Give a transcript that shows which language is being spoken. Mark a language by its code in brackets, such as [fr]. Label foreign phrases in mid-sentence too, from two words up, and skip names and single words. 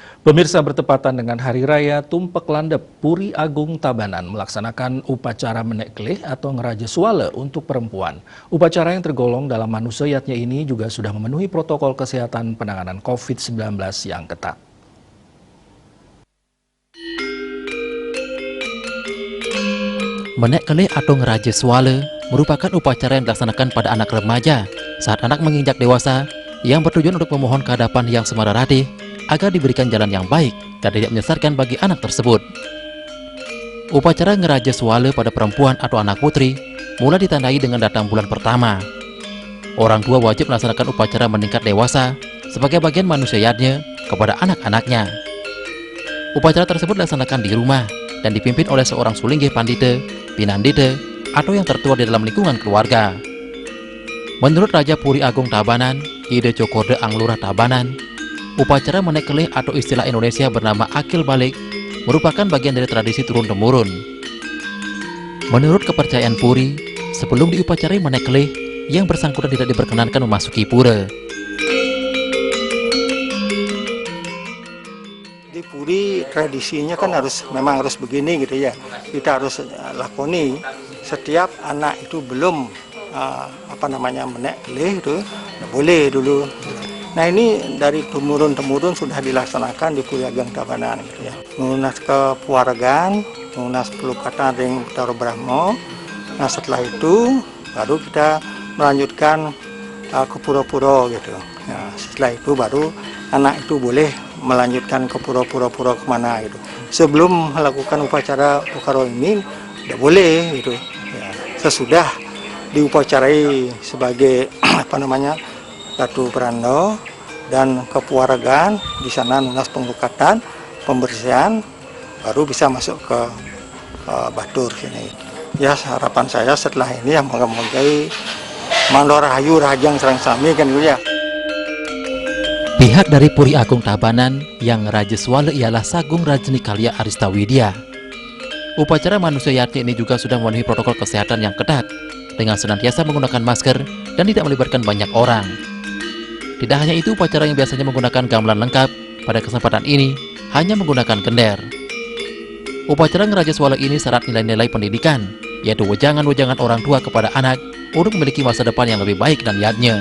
[id] Pemirsa, bertepatan dengan Hari Raya Tumpek Landep, Puri Agung Tabanan melaksanakan upacara menek kelih atau ngeraja suale untuk perempuan. Upacara yang tergolong dalam manusiatnya ini juga sudah memenuhi protokol kesehatan penanganan COVID-19 yang ketat. Menek kelih atau ngeraja suale merupakan upacara yang dilaksanakan pada anak remaja saat anak menginjak dewasa yang bertujuan untuk memohon kehadapan yang semararatih agar diberikan jalan yang baik dan tidak menyesatkan bagi anak tersebut. Upacara ngeraja suale pada perempuan atau anak putri mulai ditandai dengan datang bulan pertama. Orang tua wajib melaksanakan upacara meningkat dewasa sebagai bagian manusiatnya kepada anak-anaknya. Upacara tersebut dilaksanakan di rumah dan dipimpin oleh seorang sulingge pandite, pinandite, atau yang tertua di dalam lingkungan keluarga. Menurut Raja Puri Agung Tabanan, Ide Cokorde Anglurah Tabanan, upacara menek kelih atau istilah Indonesia bernama akil balik merupakan bagian dari tradisi turun-temurun. Menurut kepercayaan Puri, sebelum diupacarai menek kelih, yang bersangkutan tidak diperkenankan memasuki pura. Di Puri tradisinya kan memang harus begini gitu ya. Kita harus lakoni setiap anak itu belum menek kelih itu boleh dulu. Nah, ini dari temurun-temurun sudah dilaksanakan di Puri Agung Tabanan gitu ya. [ban] Lunas kepuaragan, lunas pelukatan ring Taro Brahmo. [id] Nah, setelah itu baru kita melanjutkan ke pura-pura gitu. Nah, setelah itu baru anak itu boleh melanjutkan ke pura-pura kemana gitu. Sebelum melakukan upacara Pukaro ini tidak boleh gitu. Ya, sesudah diupacarai sebagai Ratu Perando dan kepuaragan, di sana lunas penglukatan, pembersihan, baru bisa masuk ke Batur sini. Ya, harapan saya setelah ini ya moga-moga [ban] Mandorahayu Rajang Serang Sami [id] kan gitu ya. Pihak dari Puri Agung Tabanan yang Raja Suale ialah Sagung Rajni Kalia Aristawidya. Upacara manusiatnya ini juga sudah memenuhi protokol kesehatan yang ketat dengan senantiasa menggunakan masker dan tidak melibatkan banyak orang. Tidak hanya itu, upacara yang biasanya menggunakan gamelan lengkap pada kesempatan ini hanya menggunakan gender. Upacara ngeraja suale ini syarat nilai-nilai pendidikan, yaitu wejangan-wejangan orang tua kepada anak untuk memiliki masa depan yang lebih baik dan niatnya.